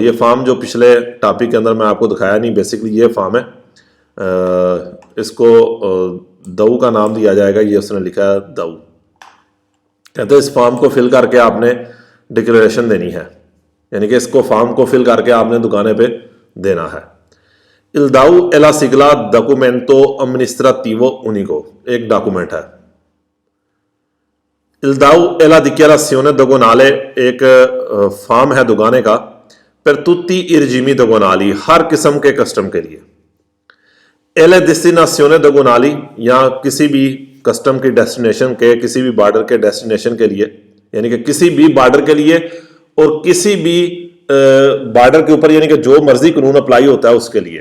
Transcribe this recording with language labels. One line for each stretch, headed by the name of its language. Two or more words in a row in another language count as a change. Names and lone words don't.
Hindi: ये फॉर्म जो पिछले टॉपिक के अंदर मैं आपको दिखाया नहीं, बेसिकली ये फॉर्म है, इसको दऊ का नाम दिया जाएगा, ये उसने लिखा है दऊ। कहते हैं इस फॉर्म को फिल करके आपने डिक्लेरेशन देनी है, यानी कि इसको फॉर्म को फिल करके आपने दुकाने पे देना है।
Italian: Il dau è la sigla documento amministrativo unico,
Hindi: एक डॉक्यूमेंट है।
Italian: Il dau è la dichiarazione doganale,
Hindi: एक फॉर्म है दुकाने का,
Italian: per tutti i regimi doganali,
Hindi: हर किस्म के कस्टम के लिए।
Italian: le destinazioni doganali,
Hindi: या किसी भी कस्टम की डेस्टिनेशन के, किसी भी बॉर्डर के डेस्टिनेशन के लिए, यानी कि किसी भी बॉर्डर के लिए और किसी भी बॉर्डर के ऊपर, यानी कि जो मर्जी कानून अप्लाई होता है उसके लिए।